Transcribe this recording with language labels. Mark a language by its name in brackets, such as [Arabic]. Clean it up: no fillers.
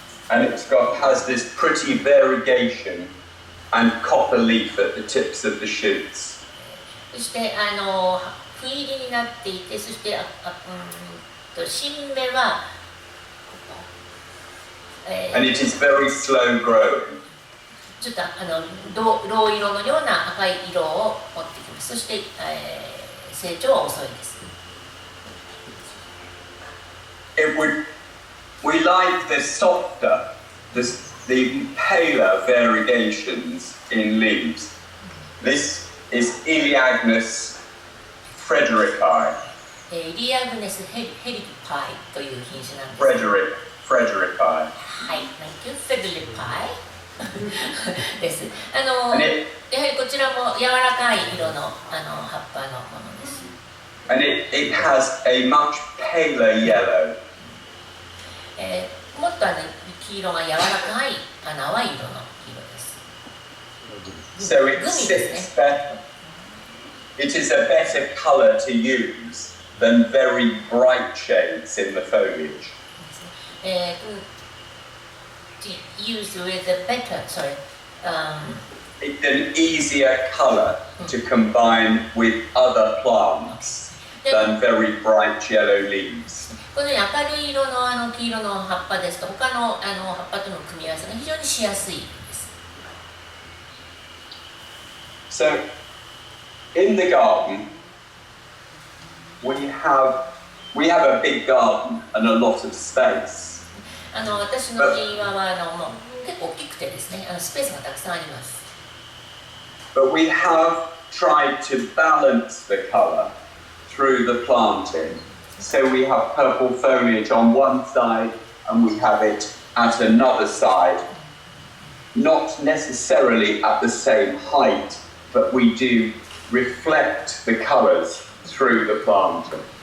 [English] And has this pretty variegation and copper leaf at the tips of the shoots. [Japanese] そして斑入りになっていて、そして新芽は [English] And it is very slow growing. [Japanese] ちょっと銅色のような赤い色を持ってきます。そして、成長は遅いです。 [English] We like the softer, the paler variegations in leaves. This is Elaeagnus frederici. [Japanese] イリアグネスヘリパイという品種なんです。 [English] Frederici. [Japanese] はい、 [English] Thank you. [Japanese] フェデリパイです。やはりこちらも柔らかい色の葉っぱのものです。 [English] And it has a much paler yellow. [Japanese] もっと黄色が柔らかい淡い色の黄色です。 [English] So it sits better. It is a better color to use than very bright shades in the foliage. To use with a better, sorry. It's an easier color to combine with other plants than very bright yellow leaves. [Japanese] このように明るい色の黄色の葉っぱですと他の葉っぱとの組み合わせが非常にしやすいです。 [English] So, in the garden, we have a big garden and a lot of space. [Japanese] 私の庭はもう結構大きくてですね、スペースがたくさんあります。 [English] But we have tried to balance the color through the planting. So we have purple foliage on one side and we have it at another side. Not necessarily at the same height, but we do reflect the colors through the planting.